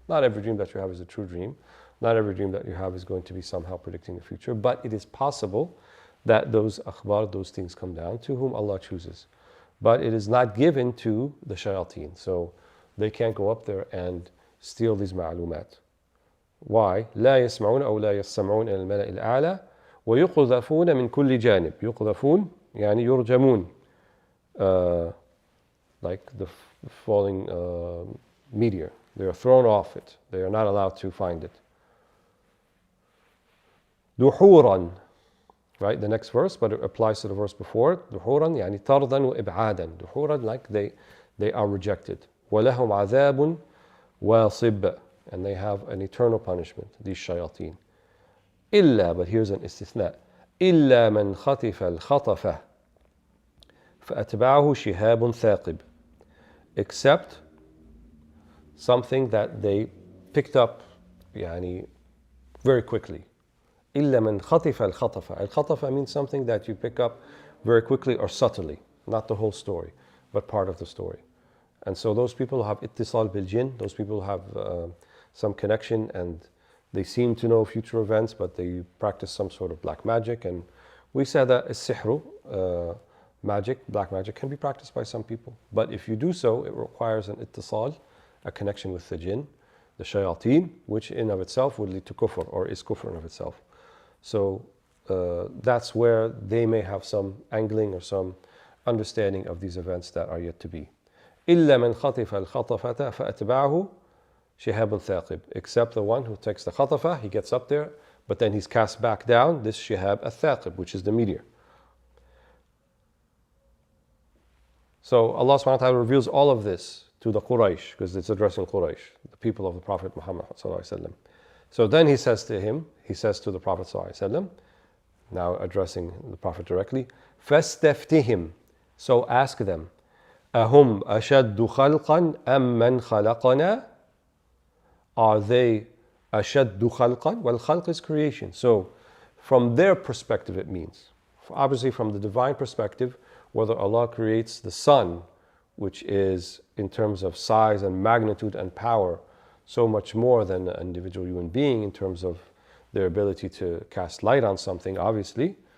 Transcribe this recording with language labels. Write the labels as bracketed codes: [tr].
[en] Not every dream that you have is a true dream. Not every dream that you have is going to be somehow predicting the future, but it is possible that those akhbar, those things come down to whom Allah chooses. But it is not given to the shayateen. So they can't go up there and steal these ma'lumat. Why? [ar] لا يسمعون أو لا يسمعون إلى الملأ الأعلى ويقذفون من كل جانب. يقذفون يعني يرجمون. [en] Like the falling meteor. They are thrown off it. They are not allowed to find it. [ar] دحورا. [en] Right, the next verse, but it applies to the verse before it. [ar] دحورا يعني طردا وإبعادا. [en] دحورا, like they are rejected. [ar] وَلَهُمْ عَذَابٌ وَاصِبٌ, [en] and they have an eternal punishment, these shayateen. إِلَّا, but here's an istithna. [ar] إِلَّا مَنْ خَطِفَ الْخَطَفَ فَأَتْبَعَهُ شِهَابٌ ثَاقِبٌ. [en] Except something that they picked up [ar] يعني [en] very quickly. [ar] إلا من خطف الخطفة. [en] الخطفة means something that you pick up very quickly or subtly, not the whole story, but part of the story. And so those people have [ar] اتصال بالجن, [en] those people have some connection and they seem to know future events, but they practice some sort of black magic. And we said that السحر, magic, black magic, can be practiced by some people. But if you do so, it requires an اتصال, a connection with the jinn, the shayateen, which in of itself would lead to kufr, or is kufr in of itself. So that's where they may have some angling or some understanding of these events that are yet to be. [ar] إلا من خطف الخطفة فأتبعه شهاب ثاقب. [en] Except the one who takes the khatafa, he gets up there, but then he's cast back down, this shihab al-thaqib, which is the meteor. So Allah subhanahu wa ta'ala reveals all of this to the Quraysh, because it's addressing Quraysh, the people of the Prophet Muhammad sallallahu alaihi wasallam. So then he says to the Prophet sallallahu alaihi wasallam, now addressing the Prophet directly, [ar] فَاسْتَفْتِهِمْ. [en] So ask them, [ar] أَهُمْ أَشَدُّ خَلْقًا أَمْ مَنْ خَلَقَنَا. [en] Are they [ar] أَشَدُّ خَلْقًا? [en] Well, khalq is creation. So from their perspective it means, obviously from the divine perspective, whether Allah creates the sun, which is in terms of size and magnitude and power, so much more than an individual human being in terms of their ability to cast light on something, obviously.